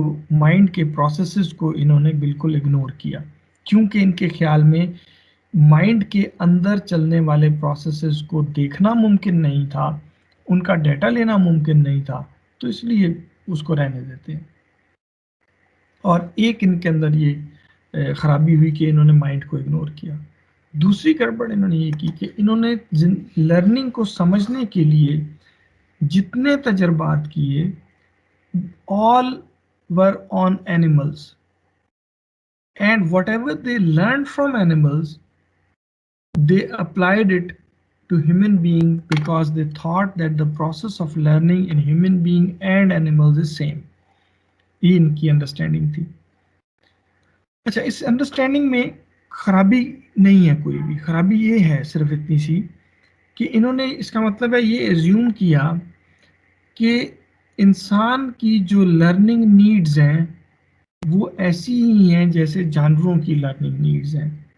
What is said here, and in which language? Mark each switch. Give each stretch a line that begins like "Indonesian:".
Urdu: Mind کے processes کو انہوں نے بالکل اگنور کیا, کیونکہ ان کے خیال میں مائنڈ کے اندر چلنے والے پروسیسز کو دیکھنا ممکن نہیں تھا, ان کا ڈیٹا لینا ممکن نہیں تھا, تو اس لیے اس کو رہنے دیتے ہیں. اور ایک ان کے اندر یہ خرابی ہوئی کہ انہوں نے مائنڈ کو اگنور کیا. دوسری گڑبڑ انہوں نے یہ کی کہ انہوں نے لرننگ کو سمجھنے کے لیے جتنے تجربات کیے
English: all were on animals, and whatever they learned from animals they applied it to human being because they thought that the process of learning in human being and animals is same.
Urdu: یہ ان کی understanding تھی. اچھا, اس understanding میں خرابی نہیں ہے کوئی بھی, خرابی یہ ہے صرف اتنی سی کہ انہوں نے اس کا مطلب ہے یہ ایزیوم کیا کہ انسان کی جو لرننگ نیڈز ہیں وہ ایسی ہی ہیں جیسے جانوروں کی لرننگ نیڈز ہیں.